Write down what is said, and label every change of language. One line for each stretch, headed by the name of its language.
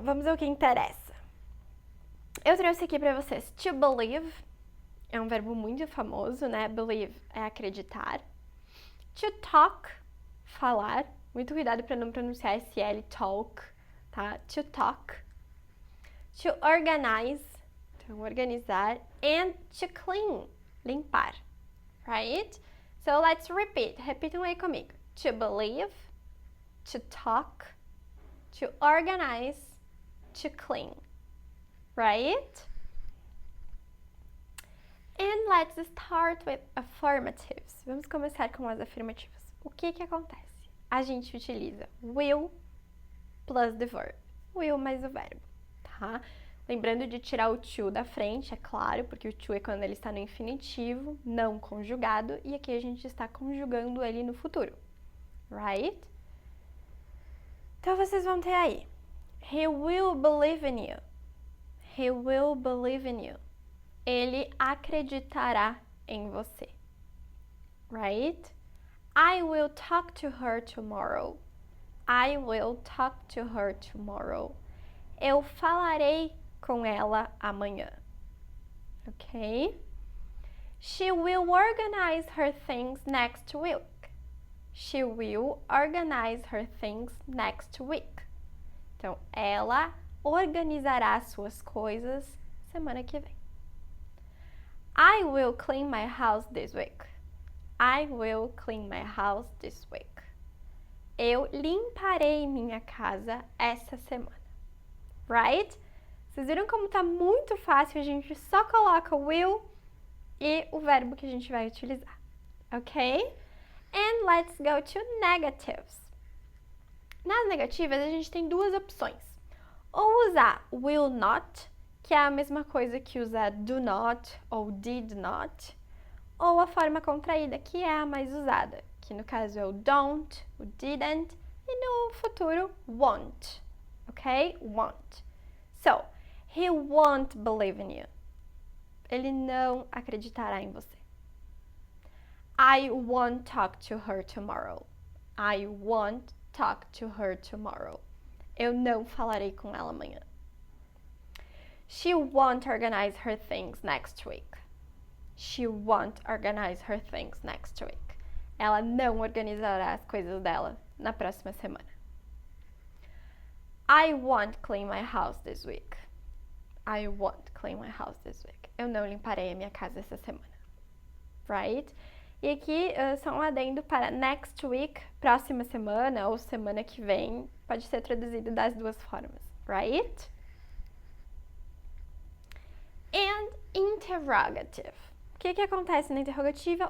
Portuguese: Vamos ao que interessa. Eu trouxe aqui pra vocês
English: to believe.
Portuguese: É um verbo muito famoso, né? Believe é acreditar.
English: To talk,
Portuguese: falar. Muito cuidado para não pronunciar esse L, talk, tá?
English: To talk. To organize,
Portuguese: então organizar.
English: And to clean,
Portuguese: limpar,
English: right? So let's repeat.
Portuguese: Repitam aí comigo.
English: To believe, to talk, to organize, to clean, right? And let's start with affirmatives.
Portuguese: Vamos começar com as afirmativas. O que acontece? A gente utiliza
English: will plus the verb.
Portuguese: Will mais o verbo, tá? Lembrando de tirar o to da frente, é claro, porque o to é quando ele está no infinitivo, não conjugado, e aqui a gente está conjugando ele no futuro, right? Então vocês vão ter aí,
English: he will believe in you. He will believe in you.
Portuguese: Ele acreditará em você,
English: right? I will talk to her tomorrow. I will talk to her tomorrow.
Portuguese: Eu falarei com ela amanhã. Ok?
English: She will organize her things next week. She will organize her things next week.
Portuguese: Então, ela organizará suas coisas semana que vem.
English: I will clean my house this week. I will clean my house this week.
Portuguese: Eu limparei minha casa essa semana.
English: Right?
Portuguese: Vocês viram como tá muito fácil, a gente só coloca o will e o verbo que a gente vai utilizar. Ok?
English: And let's go to negatives.
Portuguese: Nas negativas, a gente tem duas opções. Ou usar will not, que é a mesma coisa que usar do not ou did not, ou a forma contraída, que é a mais usada, que no caso é o don't, o didn't, e no futuro, won't.
English: Ok? Won't. So, he won't believe in you.
Portuguese: Ele não acreditará em você.
English: I won't talk to her tomorrow. I won't talk to her tomorrow.
Portuguese: Eu não falarei com ela amanhã.
English: She won't organize her things next week. She won't organize her things next week.
Portuguese: Ela não organizará as coisas dela na próxima semana.
English: I won't clean my house this week. I won't clean my house this week.
Portuguese: Eu não limparei a minha casa essa semana.
English: Right?
Portuguese: E aqui só um adendo para next week, próxima semana ou semana que vem, pode ser traduzido das duas formas, right?
English: And interrogative.
Portuguese: O que acontece na interrogativa?